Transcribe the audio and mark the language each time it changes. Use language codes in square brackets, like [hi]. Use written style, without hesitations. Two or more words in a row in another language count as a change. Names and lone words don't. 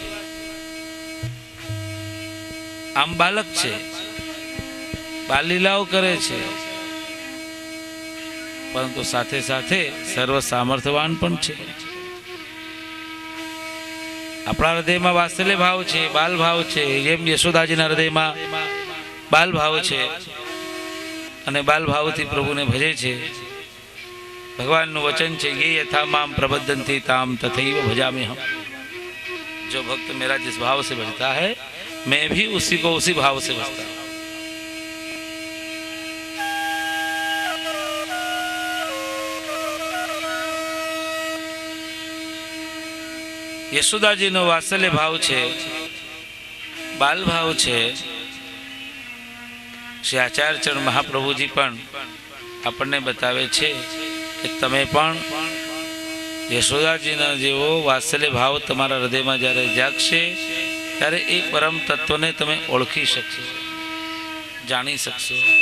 [gu] આમ બાલક છે, બાલ લીલાઓ કરે છે, પરંતુ સાથે સાથે સર્વ સામર્થ્યવાન પણ છે. આપણા હૃદયમાં વાત્સલ્ય ભાવ છે, બાલ ભાવ છે, જેમ યશોદાજીના હૃદયમાં બાલ ભાવ છે અને બાલ ભાવથી પ્રભુને ભજે છે. ભગવાનનું વચન છે, [sa] ये यथा माम प्रबद्धन्ति ताम तथैव भजामि हम. [hi] जो भक्त मेरा जिस भाव से भजता है मैं भी उसी को उसी भाव से भजता हूं. [gu] યશોદાજીનો વાત્સલ્ય ભાવ છે, બાલ ભાવ છે. શ્રી આચાર્યચરણ મહાપ્રભુજી પણ આપણને બતાવે છે કે તમે પણ યશોદાજીના જેવો વાત્સલ્ય ભાવ તમારા હૃદયમાં જ્યારે જાગશે ત્યારે એ પરમ તત્વને તમે ઓળખી શકશો, જાણી શકશો.